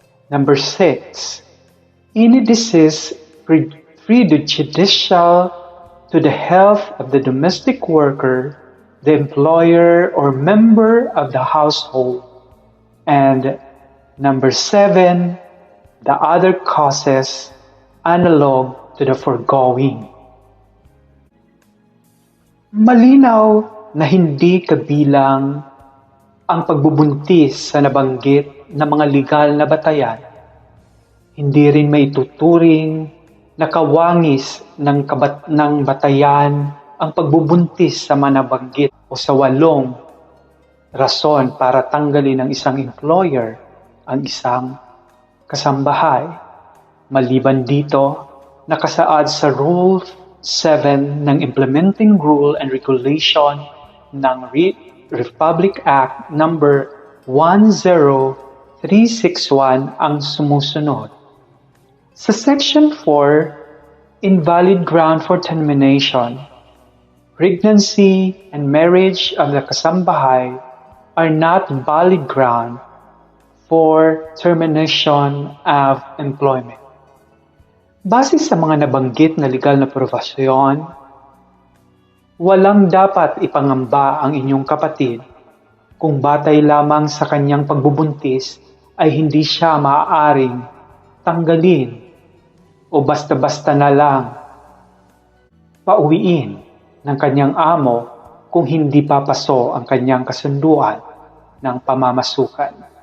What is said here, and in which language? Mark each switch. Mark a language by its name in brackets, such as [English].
[English] Number 6, any disease prejudicial to the health of the domestic worker, the employer, or member of the household. And number 7, the other causes analog to the foregoing. [Filipino] Malinaw na hindi kabilang ang pagbubuntis sa nabanggit na mga legal na batayan. Hindi rin maituturing na kawangis ng batayan ang pagbubuntis sa mga nabanggit o sa 8 rason para tanggalin ng isang employer ang isang kasambahay. Maliban dito, nakasaad sa Rule 7 ng Implementing Rule and Regulation ng Republic Act number 10361 ang sumusunod. [English] Sa Section 4, invalid ground for termination, pregnancy and marriage of the kasambahay are not valid ground for termination of employment. [Filipino] Base sa mga nabanggit na legal na profesyon, walang dapat ipangamba ang inyong kapatid kung batay lamang sa kanyang pagbubuntis ay hindi siya maaaring tanggalin o basta-basta na lang pauwiin ng kanyang amo kung hindi papaso ang kanyang kasunduan ng pamamasukan.